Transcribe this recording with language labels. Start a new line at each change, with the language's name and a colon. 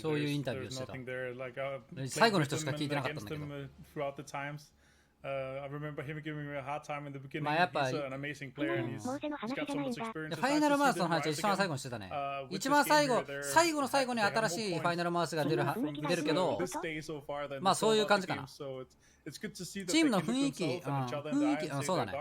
Japanese: そういうインタビューをしてた。
English: like,
Japanese: 最後の人しか聞いてなかったんだけど。
English: throughout the times. I remember him giving me a hard time in the beginning.
Japanese: まあやっぱ
English: He's an amazing player and he's got so much experience.
Japanese: ファイナルマウスの話は一番最後にしてたね。一番最後の最後に新しいファイナルマウスが出るけど、まあそういう感じかな。チームの雰囲気、そうだね。